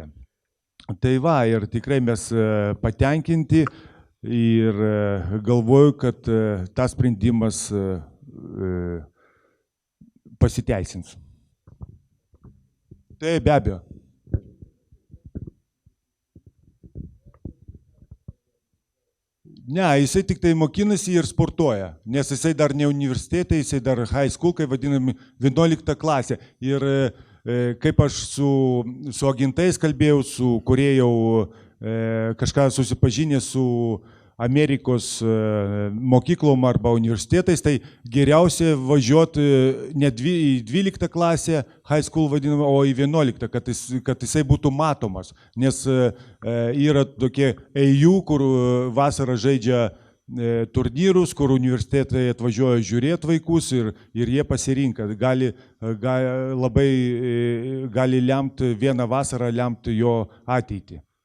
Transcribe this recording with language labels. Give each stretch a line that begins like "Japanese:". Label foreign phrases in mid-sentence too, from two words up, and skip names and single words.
Lithuanian: Tai va, ir tikrai mes patenkinti ir galvoju, kad tas sprendimas pasiteisins. Tai be abejo. Ne, jisai tik tai mokinasi ir sportuoja, nes jisai dar ne universitete, jisai dar
English: high school,
Lithuanian: kaip vadinami, 11 klasė. Ir kaip aš su agentais kalbėjau, su kurie jau kažką susipažinę su Amerikos mokyklom arba universitetais, tai geriausia važiuoti ne į 12 klasę,
English: high school
Lithuanian: vadinamą, o į 11, kad jisai būtų matomas. Nes yra tokie EU, kur vasarą žaidžia turnyrus, kur universitetai atvažiuoja žiūrėti vaikus ir jie pasirinka. Labai gali lemti, vieną vasarą lemti jo ateitį.